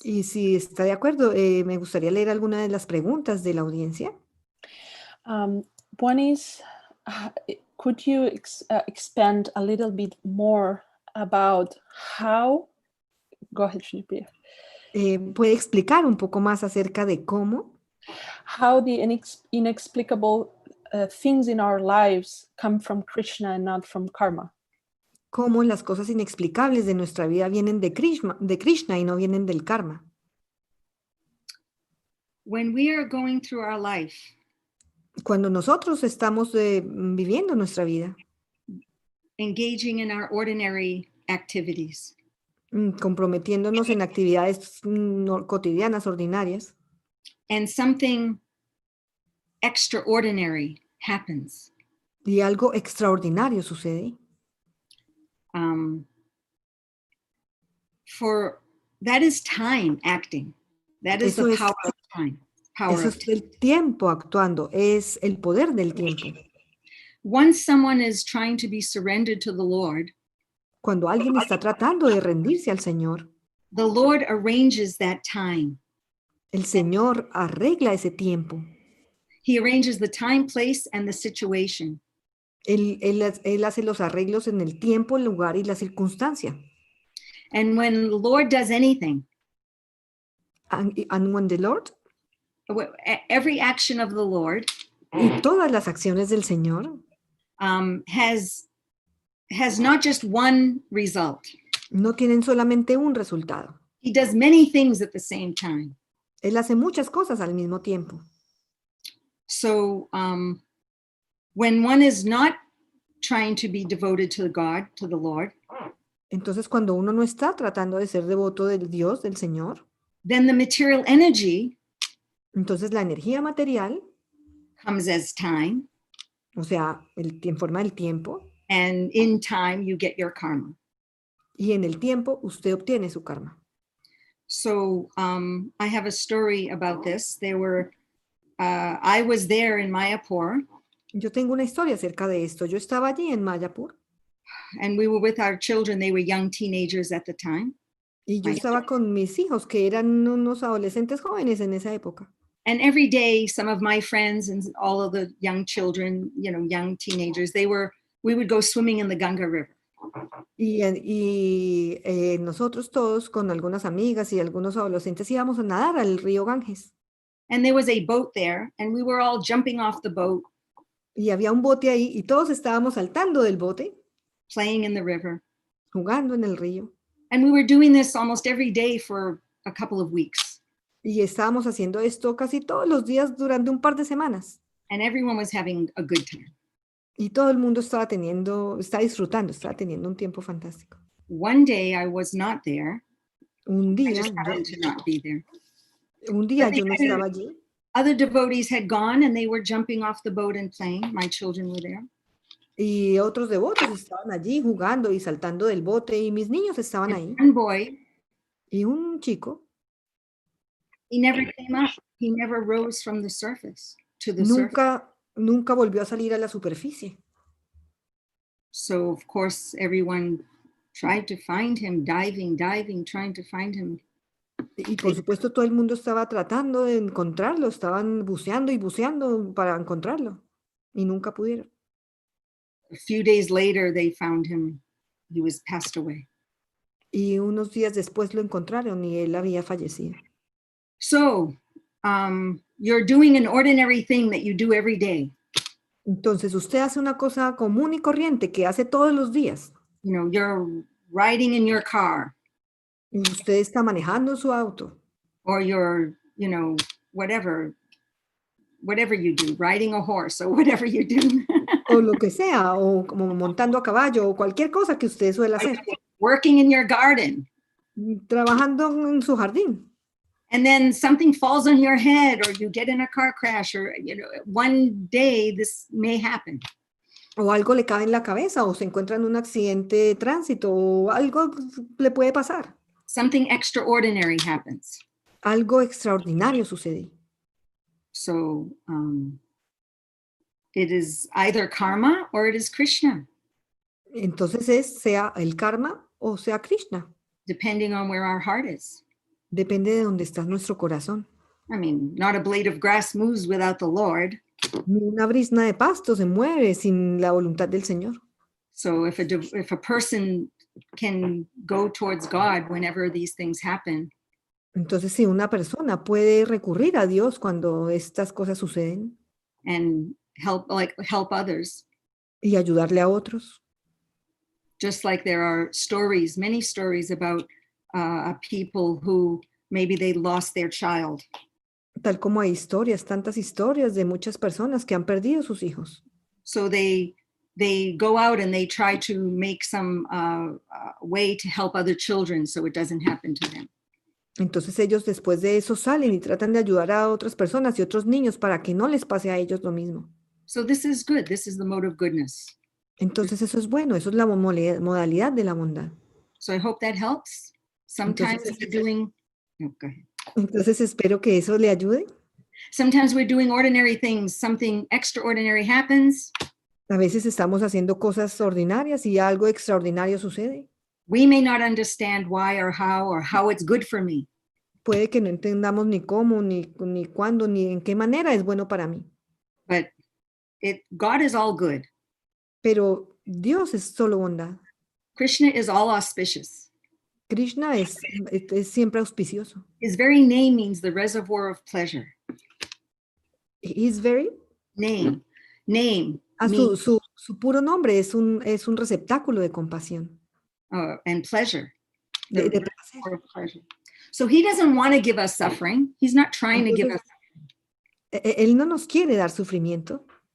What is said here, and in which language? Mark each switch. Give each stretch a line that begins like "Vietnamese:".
Spanish: Y si está de acuerdo, me gustaría leer alguna de las preguntas de la audiencia.
English: One is, could you expand a little bit more about how, go ahead, Shilpi.
Spanish: ¿Puede explicar un poco más acerca de cómo?
English: How the inexplicable things in our lives come from Krishna and not from karma.
Spanish: Cómo las cosas inexplicables de nuestra vida vienen de Krishna y no vienen del karma.
English: When we are going through our life,
Spanish: Cuando nosotros estamos viviendo nuestra vida,
English: engaging in our ordinary activities,
Spanish: comprometiéndonos en actividades cotidianas, ordinarias,
English: and something extraordinary happens,
Spanish: y algo extraordinario sucede,
English: for that is time acting. That is the power of time.
Spanish: Eso es el tiempo actuando, es el poder del tiempo.
English: Once someone is trying to be surrendered to the Lord,
Spanish: cuando alguien está tratando de rendirse al Señor,
English: the Lord arranges that time.
Spanish: El Señor arregla ese tiempo.
English: He arranges the time, place, and the situation.
Spanish: Él hace los arreglos en el tiempo, el lugar y la circunstancia.
English: And when the Lord does anything, and when the Lord, every action of the Lord,
Spanish: y todas las acciones del Señor,
English: has not just one result.
Spanish: No tienen solamente un resultado.
English: He does many things at the same time.
Spanish: Él hace muchas cosas al mismo tiempo.
English: So when one is not trying to be devoted to God, to the Lord,
Spanish: entonces cuando uno no está tratando de ser devoto del Dios, del Señor,
English: then the material energy,
Spanish: entonces la energía material,
English: comes as time,
Spanish: o sea, en forma del tiempo,
English: and in time you get your karma.
Spanish: Y en el tiempo usted obtiene su karma.
English: So I have a story about this. There were, I was there in Mayapur.
Spanish: Yo tengo una historia acerca de esto. Yo estaba allí en Mayapur.
English: And we were with our children. They were young teenagers at the time.
Spanish: Y yo estaba con mis hijos, que eran unos adolescentes jóvenes en esa época.
English: And every day, some of my friends and all of the young children, you know, young teenagers, we would go swimming in the Ganga River.
Spanish: Y nosotros todos, con algunas amigas y algunos adolescentes, íbamos a nadar al río Ganges.
English: And there was a boat there, and we were all jumping off the boat.
Spanish: Y había un bote ahí, y todos estábamos saltando del bote.
English: Playing in the river.
Spanish: Jugando en el río.
English: And we were doing this almost every day for a couple of weeks.
Spanish: Y estábamos haciendo esto casi todos los días durante un par de semanas.
English: And everyone was having a good time.
Spanish: Y todo el mundo estaba disfrutando, estaba teniendo un tiempo fantástico.
English: One day I was not there.
Spanish: Un día,
English: I just happened to not be there.
Spanish: Un día yo no estaba allí.
English: Other devotees had gone and they were jumping off the boat and playing. My children were there.
Spanish: Y otros devotos estaban allí jugando y saltando del bote y mis niños estaban ahí.
English: One boy,
Spanish: y un chico,
English: he never came up. He never rose from the surface to the surface.
Spanish: Nunca volvió a salir a la superficie.
English: So of course everyone tried to find him, diving, trying to find him.
Spanish: Y por supuesto todo el mundo estaba tratando de encontrarlo, estaban buceando y buceando para encontrarlo y nunca pudieron.
English: A few days later they found him. He was passed away.
Spanish: Y unos días después lo encontraron y él había fallecido.
English: So, you're doing an ordinary thing that you do every day.
Spanish: Entonces usted hace una cosa común y corriente que hace todos los días.
English: You know, you're riding in your car.
Spanish: Y usted está manejando su auto.
English: Or you're, you know, whatever you do, riding a horse or whatever you do.
Spanish: O lo que sea, o como montando a caballo, o cualquier cosa que usted suele hacer.
English: Working in your garden.
Spanish: Trabajando en su jardín.
English: And then something falls on your head or you get in a car crash or, you know, one day this may happen.
Spanish: o algo le cae en la cabeza, o se encuentra en un accidente de tránsito, o algo le puede pasar.
English: Something extraordinary happens.
Spanish: Algo extraordinario sucede.
English: So it is either karma or it is Krishna,
Spanish: Entonces es sea el karma o sea Krishna.
English: depending on where our heart is.
Spanish: Depende de dónde está nuestro corazón.
English: I mean, not a blade of grass moves without the Lord.
Spanish: Ni una brizna de pasto se mueve sin la voluntad del Señor.
English: So if a person can go towards God whenever these things happen,
Spanish: Entonces, si una persona puede recurrir a Dios cuando estas cosas suceden
English: and help others,
Spanish: y ayudarle a otros,
English: just like there are stories, many stories about people who maybe they lost their child.
Spanish: tal como hay historias, tantas historias de muchas personas que han perdido sus hijos.
English: So they go out and they try to make some way to help other children so it doesn't happen to them.
Spanish: Entonces ellos después de eso salen y tratan de ayudar a otras personas y otros niños para que no les pase a ellos lo mismo.
English: So this is good. This is the mode of goodness.
Spanish: Entonces eso es bueno, eso es la modalidad de la bondad.
English: So I hope that helps. Sometimes we're doing, go ahead.
Spanish: Entonces espero que eso le ayude.
English: Sometimes we're doing ordinary things, something extraordinary happens.
Spanish: A veces estamos haciendo cosas ordinarias y algo extraordinario sucede.
English: We may not understand why or how it's good for me.
Spanish: Puede que no entendamos ni cómo, ni cuándo, ni en qué manera es bueno para mí.
English: But God is all good.
Spanish: Pero Dios es solo bondad.
English: Krishna is all auspicious.
Spanish: Krishna es siempre auspicioso.
English: His very name means the reservoir of pleasure. His very Name.
Spanish: Su puro nombre es un receptáculo de compasión.
English: And pleasure.
Spanish: De placer.
English: Of pleasure. So he doesn't want to give us suffering. He's not trying to give us.
Spanish: Él no nos quiere dar sufrimiento.